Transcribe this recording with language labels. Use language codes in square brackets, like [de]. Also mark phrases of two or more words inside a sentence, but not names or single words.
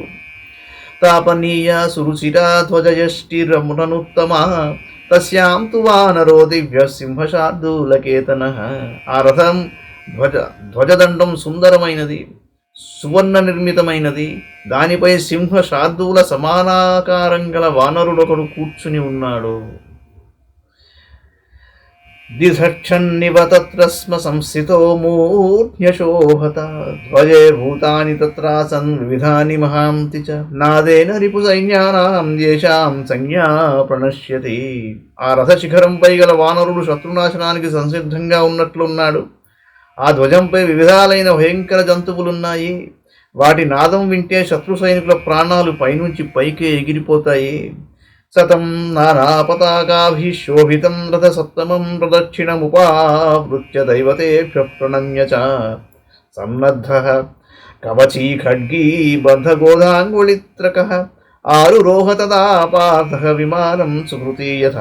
[sa] తాపనీయ సురుచిరా ధ్వజయష్టిరముననుత్తమ తస్యాం తు వానరో దివ్య సింహశార్దూలకేతన. [te] ఆ రథం ధ్వజదండం సుందరమైనది, సువర్ణ నిర్మితమైనది. దానిపై సింహ శార్దూల సమానాకారం గల వానరుడొకడు కూర్చుని ఉన్నాడు. [sa] दिधक्षन्निव तत्र स्म संस्थितो मूर्ध्न्यशोभत ध्वजे भूतानि तत्रासन् विविधानि महान्ति च नादेन रिपुसैन्यानां येषां संज्ञा ప్రణశ్యతి. [te] ఆ రథశిఖరంపై గల వానరుడు శత్రునాశనానికి సంసిద్ధంగా ఉన్నట్లున్నాడు. ఆ ధ్వజంపై వివిధాలైన భయంకర జంతువులున్నాయి. వాటి నాదం వింటే శత్రు సైనికుల ప్రాణాలు పైనుంచి పైకే ఎగిరిపోతాయి. [sa] సతం నానాపతాకాభిశోభితం రథసప్తమం ప్రదక్షిణముపావృత్య దైవతేభ్య ప్రణమ్య చ సన్నద్ధః కవచీ ఖడ్గీ బద్ధగోధాంగుళిత్రకః ఆరురోహ తదా పార్థః విమానం సుకృతి యథా.